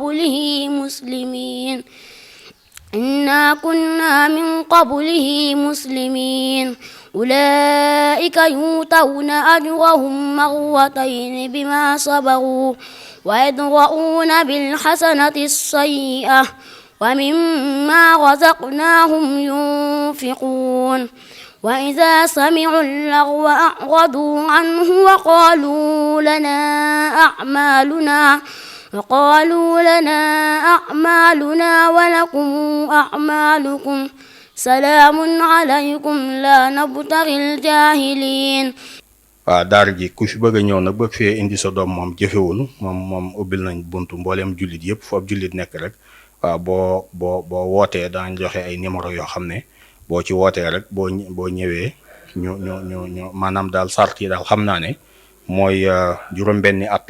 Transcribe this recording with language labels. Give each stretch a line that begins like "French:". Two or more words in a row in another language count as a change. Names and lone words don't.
Arabic: قبله مسلمين أولئك يؤتون أجرهم مرتين بما صبروا ويدرؤون بالحسنة السيئة ومما رزقناهم ينفقون وإذا سمعوا اللغو أعرضوا عنه وقالوا لنا أعمالنا ولكم أعمالكم سلام عليكم لا نبتغي الجاهلين.
Wolof: waaw daara ji ku fi bëgg a ñëw nag bëgg fee indi sa doom moom jëfewul moom ubbil nañ buntu mbooleem jullit yëpp fu ab jullit nekk rek waaw boo wootee daañ joxe ay numéro yoo xam ne boo ci wootee rek boo ñëwee ñu maanaam daal sart yi daal xam naa ne mooy juróom-benni at